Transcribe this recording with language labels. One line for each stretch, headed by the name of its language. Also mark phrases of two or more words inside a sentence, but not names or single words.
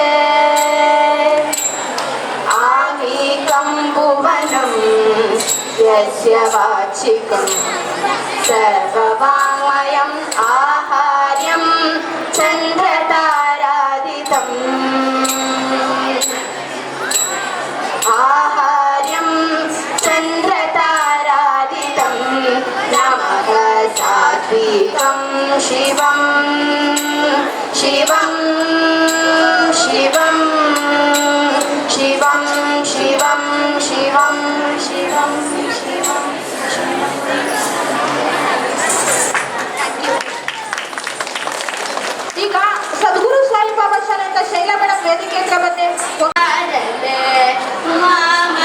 Sanskrit: यस्य वाचिकं सर्ववाङ्मयम् आहार्यं चन्द्रतारादितम् आहार्यं चन्द्रतारादितं नमः सात्विकं शिवं शिवं शिवं शिवं शिवं शिवं शिवं शिवं
Kannada: ಈಗ ಸದ್ಗುರು ಸಾಯಿಬಾಬಾ ಶಾಲೆಯಿಂದ ಶೈಲಾ ಮೇಡಮ್ ವೇದಿಕೆ ಹತ್ರ ಬಂದೆ